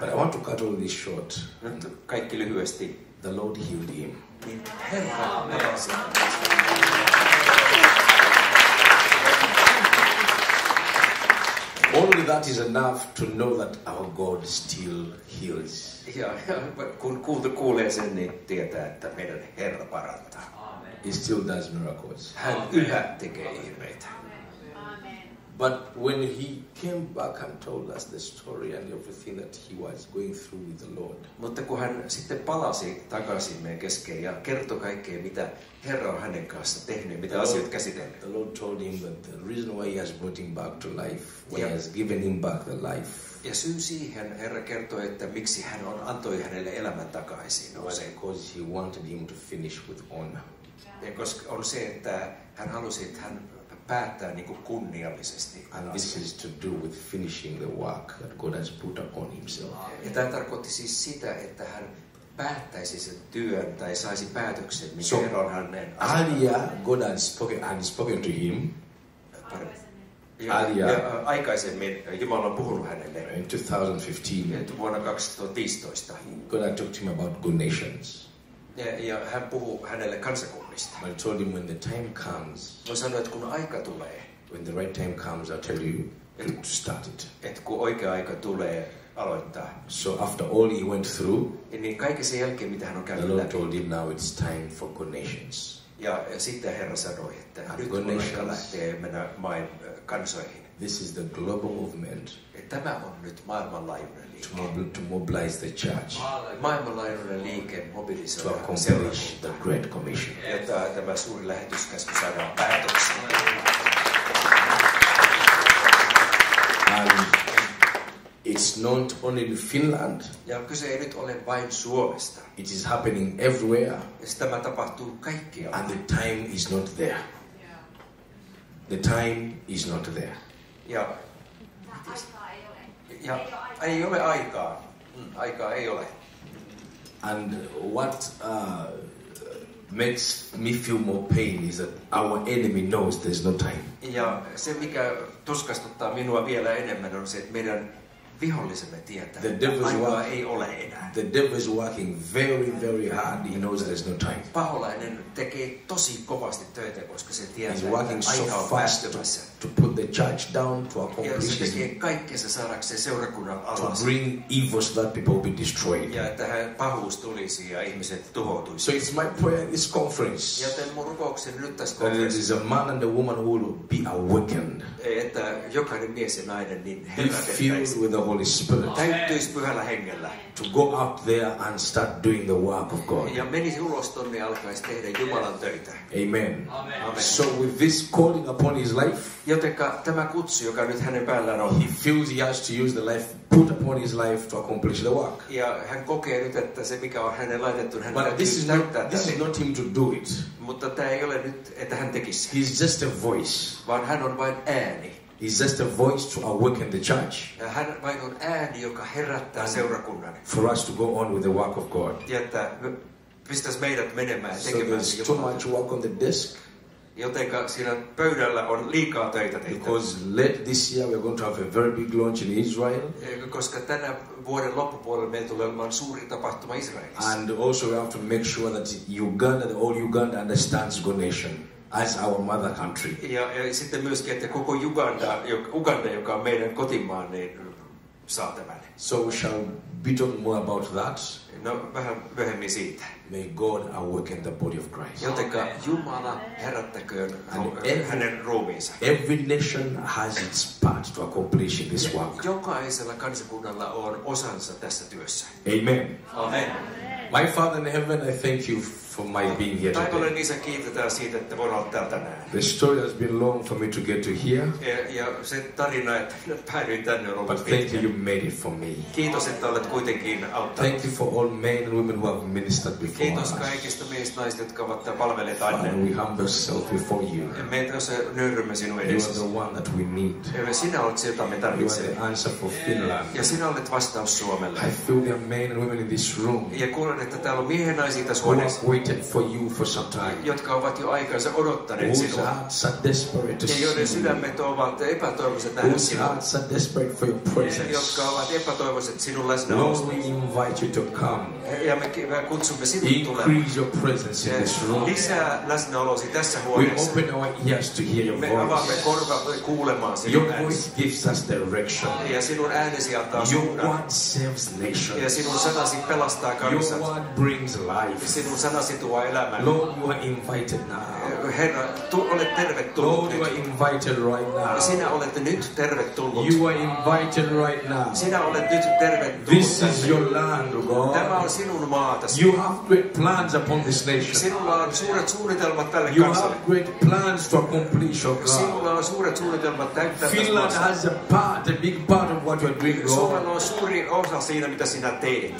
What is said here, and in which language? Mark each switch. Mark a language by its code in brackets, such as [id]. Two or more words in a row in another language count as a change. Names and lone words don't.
[en] But I want to cut all this short. [fi] Nyt kaikki lyhyesti. [en] The Lord healed him. [fi] Niin Herra pelasi. [en] Only that is enough to know that our God still heals. [fi] Ja kun kuulee sen, niin tietää, että meidän Herra parantaa. [en] He still does miracles. [fi] Hän yhä tekee ihmeitä. [en] But when he came back and told us the story and everything that he was going through with the Lord, [fi] Mutta kun hän sitten palasi takaisin meidän keskeen ja kertoi kaikkea, mitä Herra on hänen kanssa tehnyt, mitä asioita käsitellyt. [en] the Lord told him that the reason why he has brought him back to life, why he has given him back the life, [fi] Ja syy siihen Herra kertoi, että miksi hän antoi hänelle elämän takaisin, [en] was because he wanted him to finish with honor. [fi] Ja koska on se, että hän halusi, että hän päättää niin kuin kunniallisesti. [en] And this is to do with finishing the work that God has put upon himself. [fi] Ja tämä tarkoitti siis sitä, että hän päättäisi sen työn tai saisi päätöksen, mikä [en] So, [fi] Herra on hänen [en] earlier, God had spoken to him [fi] ja aikaisemmin Jumala on puhunut hänelle. [en] in 2015. [fi] Ja vuonna 2015. [en] God had talked to him about good nations. [fi] Ja hän puhuu hänelle kansakunnista. [en] But I told him when the time comes, [fi] Hän sanoi, että kun aika tulee, [en] when the right time comes, I'll tell you to start it. [fi] että kun oikea aika tulee aloittaa, [en] So after all he went through, [fi] niin kaiken sen jälkeen, mitä hän on [en] the [fi] käynyt [en] Lord [fi] läpi. [en] told him now it's time for good nations. [fi] Ja sitten Herra sanoi, että nyt [en] good [fi] on aika [en] nations. [fi] lähteä mennä kansoihin. [en] This is the global movement [fi] Ja tämä on nyt maailmanlaajuinen liike. [en] to mobilize the church [fi] Maailmanlaajuinen liike [en] to [fi] mobilisoida [en] accomplish the Great Commission. [fi] jotta tämä suuri lähetyskäsky saadaan päätökseen. [en] And it's not only in Finland, [fi] Ja kyse ei nyt ole vain Suomesta. [en] it is happening everywhere, [fi] Ja tämä tapahtuu kaikkialla. [en] and the time is not there. The time is not there. [fi] Ja Ja ei ole aikaa. Aikaa ei ole. [en] And what makes me feel more pain is that our enemy knows there's no time. [fi] Ja se, mikä tuskastuttaa minua vielä enemmän, on se, että meidän vihollisemme tietää, että aikaa ei ole enää. [en] The devil is working very, very hard. He knows there's no time. [fi] Paholainen tekee tosi kovasti töitä, koska se tietää, että aika on päästymässä. [en] To put the church down, to accomplish [fi] ja se tekee kaikkensa saadakseen seurakunnan alas. [en] To bring evil so that people will be destroyed. [fi] Ja että pahuus tulisi ja ihmiset tuhoutuisivat. [en] So it's my prayer in this conference. [fi] Joten mun rukoukseni nyt tässä [en] konferenssissa a man and a woman who will be awakened. [fi] Että jokainen mies ja nainen niin herätettäisiin. [en] Be filled with the Holy Spirit. [fi] Täyttyisi pyhällä hengellä. [en] To go out there and start doing the work of God. [fi] Ja menisi ulos tonne ja alkaisi tehdä Jumalan töitä. [en] Amen. Amen. So with this calling upon his life, [fi] jotenka tämä kutsu, joka nyt hänen päällään on, [en] he feels he has to use the life put upon his life to accomplish the work. [fi] Ja hän kokee nyt, että se mikä on hänen laitettu, hän täytyy täyttää. [en] This is not him to do it. [fi] Mutta tämä ei ole nyt, että hän tekisi. [en] He's just a voice. [fi] Vaan hän on vain ääni. [en] He's just a voice to awaken the church. [fi] Ja hän vain on ääni, joka herättää seurakunnan. [en] For us to go on with the work of God. [fi] Ja että pistäisi meidät menemään tekemään. [en] So there's too much work on the desk. [fi] Jotenka siinä pöydällä on liikaa töitä tehtävä. [en] Because late this year we're going to have a very big launch in Israel. [fi] Koska tänä vuoden loppupuolella meillä tulee olemaan suuri tapahtuma Israelissa. [en] And also we have to make sure that Uganda, the whole Uganda understands God nation as our mother country. [fi] Ja sitten myöskin, että koko Uganda, joka on meidän kotimaan, niin saa tämän. [en] So we shall be talking more about that. [fi] No, vähän myöhemmin siitä. [en] May God awaken the body of Christ. [fi] Jotenka Jumala herättäköön hänen ruumiinsa. [en] Every nation has its part to accomplish this work. [fi] Jokaisella kansakunnalla on osansa tässä työssä. [en] Amen. [fi] Amen. [en] My Father in heaven, I thank you for my being here today. [fi] Taivaalleen Isä, kiitetään siitä, että voin olla täällä tänään. [en] The story has been long for me to get to here. [fi] Ja se tarina, että päädyin tänne, on ollut pitkä. [en] But thank you made it for me. [fi] Kiitos, että olet kuitenkin auttanut. [en] Thank you for all men and women who have ministered before us. [fi] Kiitos kaikista miehistä naisista, jotka ovat palvelleet tänne. [en] We humble ourselves before you. [fi] Me nöyrrymme sinun edessä. [en] You are the one that we need. [fi] Sinä olet se, jota me tarvitsemme. [en] You are the answer for Finland. [fi] Ja sinä olet vastaus Suomelle. [en] I feel there are men and women in this room. [fi] Ja kuulen, että täällä on miehen naisia tässä huoneessa. [en] Waited for you for some time. [fi] Jotka ovat jo aikansa odottaneet sinua. Ja joiden sydämet ovat epätoivoiset nähdä sinua. Jotka ovat epätoivoiset sinun läsnäolosi. [en] Lord, we invite you to come. [fi] Ja me kutsumme sinut tulemaan. [en] Increase your presence in this room. [fi] Lisää läsnäolosi tässä huoneessa. [en] We open our ears to hear your voice. [fi] Me avaamme korvamme kuulemaan sinun äänesi. [en] Your voice gives us direction. [fi] Ja sinun äänesi antaa suunnan. [en] Your word saves nations. [fi] Ja sinun sanasi pelastaa kansat. [en] Your word brings life. [fi] Ja sinun sanasi tuo elämän. [en] Lord, you are invited now. [fi] Herra, olet tervetullut. [en] Lord, you are invited right now. [fi] Sinä olet nyt tervetullut. [en] You are invited right now. [fi] Sinä olet nyt tervetullut. [en] This is your land, God. [fi] Tämä on sinun maatasi. [en] You have great plans upon this nation. [fi] Sinulla on suuret suunnitelmat tälle kansalle. kansalle. [en] You have great plans to accomplish, oh God. [fi] Sinulla on suuret suunnitelmat täyttää [en] Finland has a big part of what you are doing, Lord. [fi] Suomella on suuri osa siinä, mitä sinä teet.